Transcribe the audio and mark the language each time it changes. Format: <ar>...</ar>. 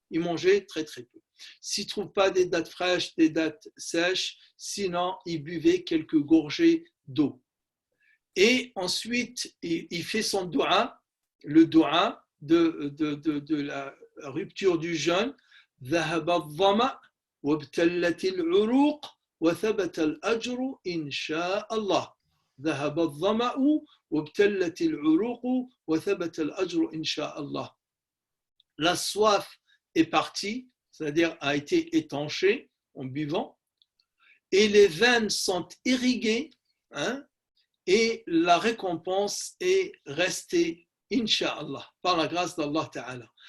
<fr>Il mangeait très très peu. S'il ne trouve pas des dattes fraîches, des dattes sèches, sinon il buvait quelques gorgées d'eau. Et ensuite, il fait son dua, le dua de la rupture du jeûne.</fr> <ar>ذهب الظمأ وابتلت العروق وثبت الأجر إن شاء الله. ذهب الظمأ وابتلت العروق وثبت الأجر إن شاء الله.</ar> <fr>La soif est partie, c'est-à-dire a été étanchée en buvant, et les veines sont irriguées, et la récompense est restée, Inch'Allah, par la grâce d'Allah Ta'ala.</fr>